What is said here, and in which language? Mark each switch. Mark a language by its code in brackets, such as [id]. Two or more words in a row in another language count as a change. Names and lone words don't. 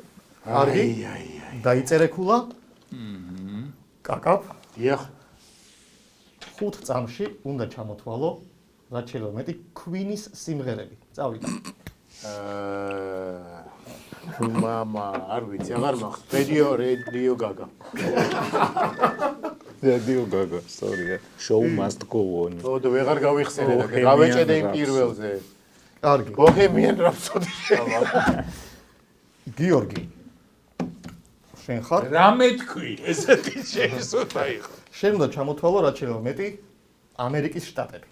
[ka] კარგი. დაიწერე ქულა. კაკაფ. დიახ 5 წამში უნდა ჩამოთვალო რაც შეიძლება მეტი Queen-ის სიმღერები. წავიდა. მამა არ ვიცი აღარ მახსოვს რედიო გაგა [en] Radio Gaga, sorry. Show must go on. [ka] ო და ვეღარ გავიხსენე და გავეჭედე იმ პირველზე კარგი. ბოჰემიან რაფსოდი გიორგი. შენ ხარ? რამე თქვი ესეთი შეისუთა იყო შენ უნდა ჩამოთვალო რაც შეიძლება მეტი ამერიკის შტატები.